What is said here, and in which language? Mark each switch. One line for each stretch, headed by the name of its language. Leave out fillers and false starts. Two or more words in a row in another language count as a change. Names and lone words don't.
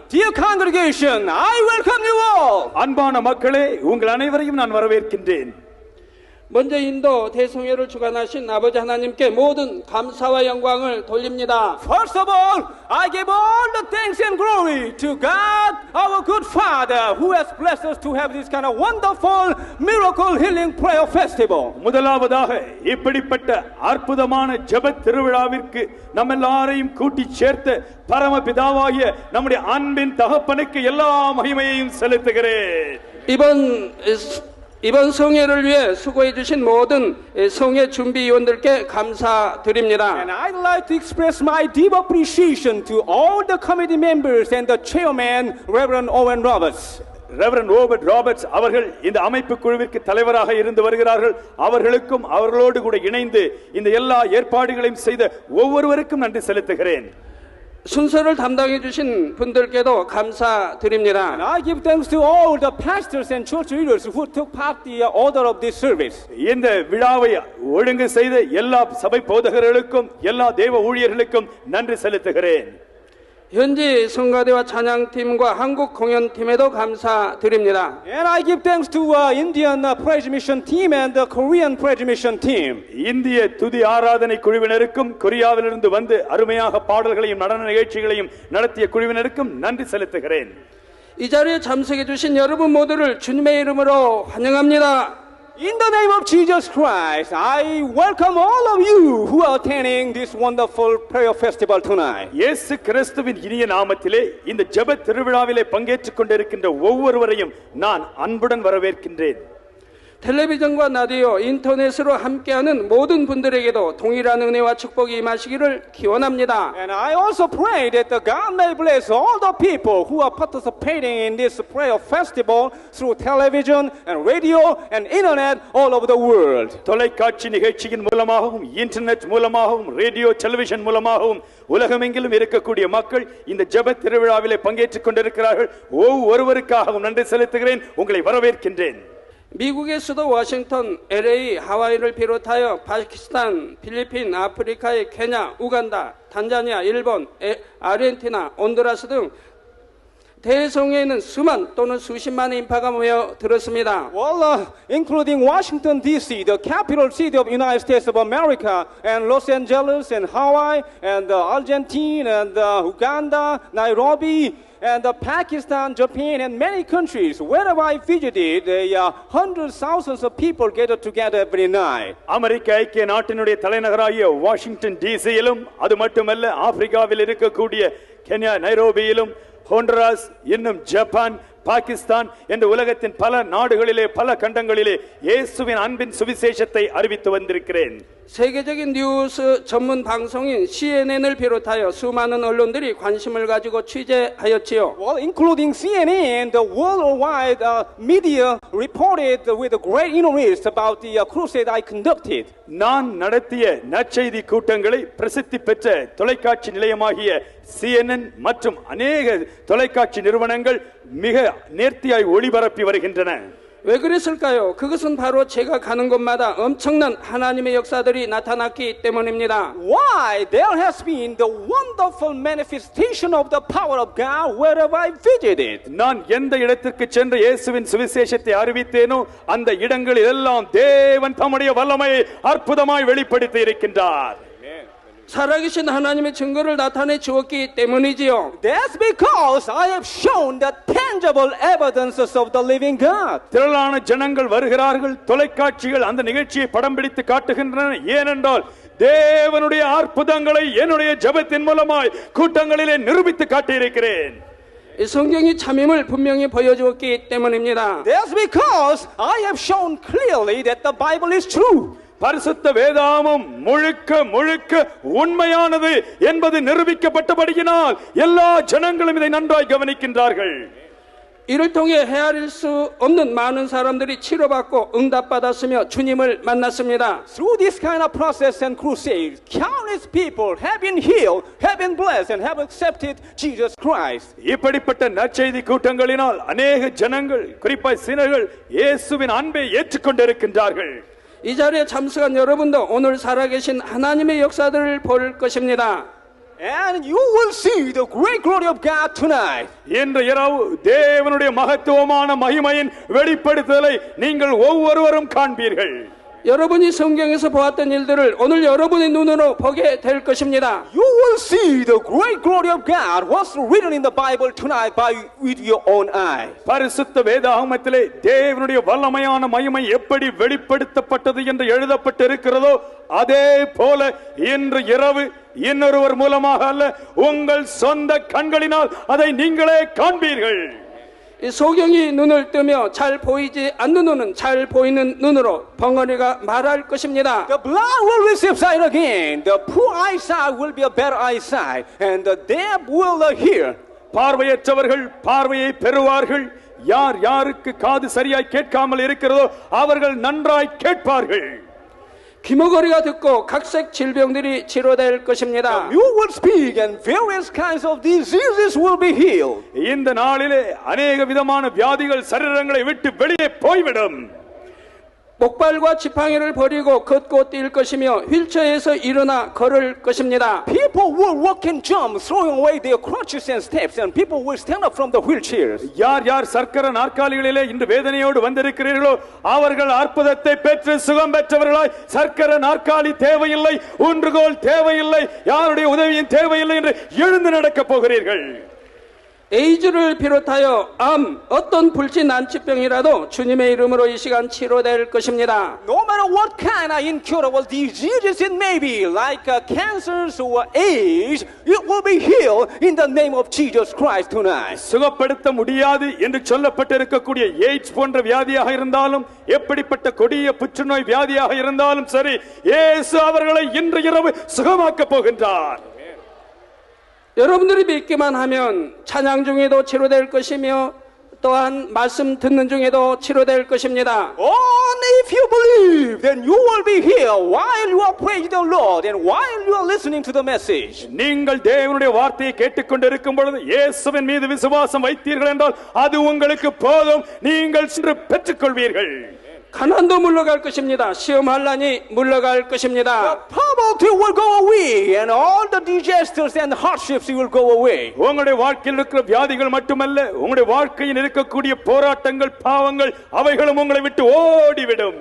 English: Dear congregation, I welcome you all.
Tamil: அன்பான மக்களே, உங்கள் அனைவரையும் நான் வரவேற்கின்றேன்.
Korean: 먼저 인도 대성회를 주관하신 아버지 하나님께 모든 감사와 영광을 돌립니다.
English: First of all, I give all the thanks and glory to God, our good Father, who has blessed us to have this kind of wonderful miracle healing prayer festival.
Tamil: முதலாவதாக இப்படிப்பட்ட அற்புதமான ஜெப திருவிழாவிற்கு நம்ம எல்லாரையும் கூட்டி சேர்த்த பரமபிதாவாகிய நம்முடைய அன்பின் தகப்பனுக்கு எல்லா மகிமையையும் செலுத்துகிறேன்.
Korean: 이번 성회를 위해 수고해 주신 모든 성회 준비위원들께 감사드립니다.
English: And I'd like to express my deep appreciation to all the committee members and the chairman, Reverend Owen Roberts.
Tamil: ரெவரண்ட் ரோபர்ட் ராபர்ட்ஸ் அவர்கள் இந்த அமைப்பு குழுவிற்கு தலைவராக இருந்து வருகிறார்கள். அவர்களுக்கும் அவர்களோடு கூட இணைந்து இந்த எல்லா ஏற்பாடுகளையும் செய்த ஒவ்வொருவருக்கும் நன்றி செலுத்துகிறேன்.
Korean: 순서를 담당해 주신 분들께도 감사드립니다.
English: And I give thanks to all the pastors and church leaders who took part in the order of this service.
Tamil: இந்த விழாவை ஒழுங்கு செய்த எல்லா சபை போதகர்களுக்கும் எல்லா தேவ ஊழியர்களுக்கும் நன்றி செலுத்துகிறேன்.
Korean: 현지 성가대와 찬양팀과 한국 공연팀에도 감사드립니다.
English: And I give thanks to Indian praise mission team and the Korean praise mission team.
Tamil: இந்திய துதி ஆராதனை குழுவினருக்கும் கொரியாவிலிருந்து வந்து அருமையாக பாடல்களையும் நடன நிகழ்ச்சிகளையும் நடத்திய குழுவினருக்கும் நன்றி செலுத்துகிறேன்.
Korean: 이 자리에 참석해 주신 여러분 모두를 주님의 이름으로 환영합니다.
English: In the name of Jesus Christ, I welcome all of you who are attending this wonderful prayer festival tonight.
Tamil: இயேசு கிறிஸ்துவின் இனிய நாமத்திலே இந்த ஜெப திருவிழாவிலே பங்கேற்றுக் கொண்டிருக்கின்ற ஒவ்வொருவரையும் நான் அன்புடன் வரவேற்கின்றேன்.
Korean: 텔레비전과 라디오, 인터넷으로 함께하는 모든 분들에게도 동일한 은혜와 축복이 임하시기를 기원합니다.
English: And I also pray that the God may bless all the people who are participating in this prayer festival through television and radio and internet all over the world.
Tamil: தொலைக்காட்சி நிகழ்ச்சியின் மூலமாகவும் இன்டர்நெட் மூலமாகவும்
English: radio television
Tamil: மூலமாகவும் உலகமெங்கிலும் இருக்கக்கூடிய மக்கள் இந்த ஜெப திருவிழாவிலே பங்கேற்றுக் கொண்டிருக்கிறார்கள். ஒவ்வொருவருக்காகவும் நன்றி செலுத்துகிறேன். உங்களை வரவேற்கின்றேன்.
Korean: 미국의 수도 워싱턴, LA, 하와이를 비롯하여 파키스탄, 필리핀, 아프리카의 케냐, 우간다, 탄자니아, 일본, 아르헨티나, 온두라스 등 대성에는 수만 또는 수십만의 인파가 모여 들었습니다.
English: Well, including Washington D.C., the capital city of United States of America, and Los Angeles, and Hawaii, and Argentina, and Uganda, Nairobi, and Pakistan, Japan, and many countries. Wherever I visited, hundreds, thousands of people gathered together every night.
Tamil: அமெரிக்க ஐக்கிய நாட்டினுடைய தலைநகராகிய வாஷிங்டன் டிசியிலும் அது மட்டுமல்ல ஆப்பிரிக்காவில் இருக்கக்கூடிய கென்யா நைரோபியிலும் ஹோண்டராஸ் இன்னும் ஜப்பான் பாகிஸ்தான் என்ற உலகத்தின் பல நாடுகளிலே பல கண்டங்களிலே இயேசுவின் அன்பின் சுவிசேஷத்தை அறிவித்து வந்திருக்கிறேன்.
Korean: 세계적인 뉴스 전문 방송인 CNN을 비롯하여 수많은 언론들이 관심을 가지고 취재하였지요.
English: Well, including CNN, the worldwide media reported with great interest about the crusade I conducted.
Tamil: நான் நடத்திய நற்செய்தி கூட்டங்களை பிரசித்தி பெற்ற தொலைக்காட்சி நிலையமாகிய CNN மற்றும் அநேக தொலைக்காட்சி நிறுவனங்கள் மிக நேர்த்தியாய் ஒளிபரப்பி வருகின்றன.
Korean: 왜 그랬을까요? 그것은 바로 제가 가는 곳마다 엄청난 하나님의 역사들이 나타났기 때문입니다.
English: Why? There has been the wonderful manifestation of the power of God wherever I visited.
Tamil: நான் எந்த இடத்திற்கு சென்று இயேசுவின் சுவிசேஷத்தை அறிவித்தேனோ அந்த இடங்களில் எல்லாம் தேவன் தம்முடைய வல்லமையை அற்புதமாய் வெளிப்படுத்தி இருக்கின்றார்.
Korean: 살아계신 하나님의 증거를 나타내 주었기 때문이지요.
English: That's because I have shown the tangible evidences of the living God.
Tamil: திரளான ஜனங்கள் வருகிறார்கள். தொலைக்காட்சிகள் அந்த நிகழ்ச்சியை படம் பிடித்து காட்டுகின்றன. ஏனென்றால் தேவனுடைய அற்புதங்களை என்னுடைய ஜெபத்தின் மூலமாய் கூட்டங்களிலே நிரூபித்து காட்டியிருக்கிறேன்.
Korean: 이 성경이 참임을 분명히 보여주었기 때문입니다.
English: That's because I have shown clearly that the Bible is true.
Tamil: பரிசுத்த வேதாகமம் முழுக்க முழுக்க உண்மையானது என்பது நிரூபிக்கப்பட்டபடியினால் எல்லா ஜனங்களும் இதை நன்றாய் கவனிக்கின்றார்கள்.
Korean: 이를 통해 헤아릴 수 없는 많은 사람들이 치료받고 응답받았으며 주님을 만났습니다.
English: Through this kind of process and crusade, countless people have been healed, have been blessed, and have accepted Jesus Christ.
Tamil: இப்படிப்பட்ட நற்செய்தி கூட்டங்களினால் அநேக ஜனங்கள் குறிப்பாய் சினர்கள் இயேசுவின் அன்பை ஏற்றுக்கொண்டிருக்கின்றார்கள்.
Korean: 이 자리에 참석한 여러분도 오늘 살아계신 하나님의 역사들을 볼 것입니다.
English: And you will see the great glory of God tonight.
Tamil: இன்று இரவு தேவனுடைய மகத்துவமான மகிமையின் வெளிப்படுத்தலை நீங்கள் ஒவ்வொருவரும் காண்பீர்கள்.
Korean: 여러분이 성경에서 보았던 일들을 오늘 여러분의 눈으로 보게 될 것입니다.
English: You will see the great glory of God what's written in the Bible tonight with your own eyes.
Tamil: பரிசுத்த வேதாகமத்திலே தேவனுடைய வல்லமையான மகிமை எப்படி வெளிப்படுத்தப்பட்டது என்று எழுதப்பட்டு இருக்கிறதோ அதே போல இன்று இரவு இன்னொருவர் மூலமாக அல்ல உங்கள் சொந்த கண்களினால் அதை நீங்களே காண்பீர்கள்.
Korean: 이 소경이 눈을 뜨며 잘 보이지 않는 눈은 잘 보이는 눈으로 벙어리가 말할 것입니다.
English: The blind will receive sight again. The poor eyesight will be a better eyesight, and the deaf will hear.
Tamil: பார்வையற்றவர்கள் பார்வையை பெறுவார்கள். யார் யாருக்கு காது சரியாய் கேட்காமல் இருக்கிறதோ அவர்கள் நன்றாய் கேட்பார்கள்.
Korean: 귀머거리가 듣고 각색 질병들이 치료될 것입니다.
English: You will speak and various kinds of diseases will be healed.
Tamil: இந்த நாளிலே அநேக விதமான வியாதிகள் சரீரங்களை விட்டு வெளியே போய்விடும்.
Korean: 목발과 지팡이를 버리고 걷고 뛸 것이며 휠체어에서 일어나 걸을 것입니다.
English: People will walk and jump, throwing away their crutches and steps, and people will stand up from the wheelchairs.
Tamil: யார் யார் சர்க்கர நாற்காலிகளிலே இன்று வேதனையோடு வந்திருக்கிறீர்களோ அவர்கள் அற்புதத்தை பெற்று சுகம் பெற்றவர்களாய் சர்க்கர நாற்காலி தேவையில்லை, ஊன்றுகோல் தேவையில்லை, யாருடைய உதவியும் தேவையில்லை என்று எழுந்து நடக்கப் போகிறீர்கள்.
Korean: 에이즈를 비롯하여 암, 어떤 불치 난치병이라도 주님의 이름으로 이 시간 치료될 것입니다.
English: No matter what kind of incurable diseases it may be, like cancers or AIDS, it will be healed in the name of Jesus Christ tonight.
Tamil: சுகப்படுத்த முடியாது என்று சொல்லப்பட்டிருக்கக்கூடிய எய்ட்ஸ் போன்ற வியாதியாக இருந்தாலும் எப்படிப்பட்ட கொடிய புற்றுநோய் வியாதியாக இருந்தாலும் சரி, இயேசு அவர்களை இன்று இரவு சுகமாக்கப் போகின்றார்.
Korean: 여러분들이 믿기만 하면 찬양 중에도 치료될 것이며 또한 말씀 듣는 중에도 치료될 것입니다.
English: Only if you believe, then you will be healed while you are praising the Lord and while you are listening to the message.
Tamil: நீங்கள் தேவனுடைய வார்த்தையை கேட்டுக்கொண்டிருக்கும் பொழுது இயேசுவின் மீது விசுவாசம் வைத்தீர்கள் என்றால் அது உங்களுக்கு போதும், நீங்கள் சென்று பெற்றுக்கொள்வீர்கள்.
Korean: 가난도 물러갈 것입니다. 시험할라니 물러갈 것입니다.
English: Poverty will go away and all the disasters and hardships will go away.
Tamil: உங்களுடைய வாழ்க்கையில் இருக்கிற வியாதிகள் மட்டுமல்ல, உங்களுடைய வாழ்க்கையில் இருக்கக்கூடிய போராட்டங்கள், பாவங்கள் அவைகளும் உங்களை விட்டு ஓடிவிடும்.